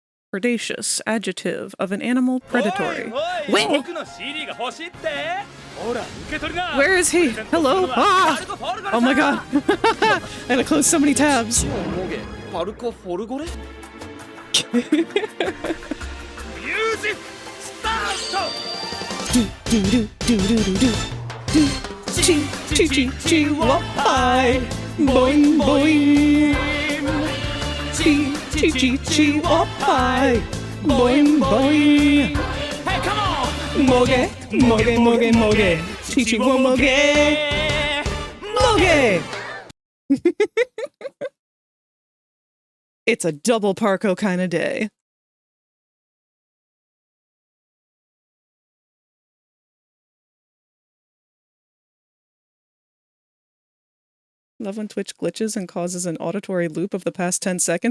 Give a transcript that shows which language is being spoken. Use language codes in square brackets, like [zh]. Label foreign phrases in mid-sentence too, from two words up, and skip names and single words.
[en] Predacious, adjective of an animal, predatory. Wait! Where is he? Hello? Ah! Oh my god. I had to close so many tabs. Music start! Boing boing. Boing boing. Hey, come on! [ja] Moge, moge, moge, moge. Chichi wo moge. Moge. [en] It's a double Parko kind of day. Love when Twitch glitches and causes an auditory loop of the past 10 seconds.